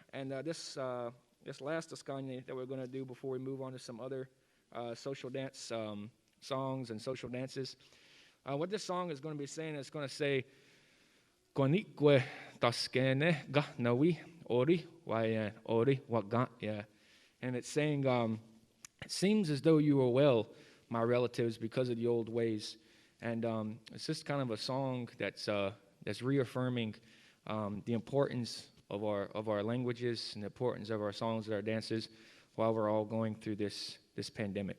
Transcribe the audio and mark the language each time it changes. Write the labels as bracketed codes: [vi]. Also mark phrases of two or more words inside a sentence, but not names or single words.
[en] And this last Ascanya that we're going to do before we move on to some other social dance songs and social dances. What this song is going to be saying is going to say, [see] Konikwe taskene ga nawi ori wayan ori wagat ya. [en] And it's saying, it seems as though you are well, my relatives, because of the old ways. And it's just kind of a song that's reaffirming the importance of our languages and the importance of our songs and our dances while we're all going through this pandemic.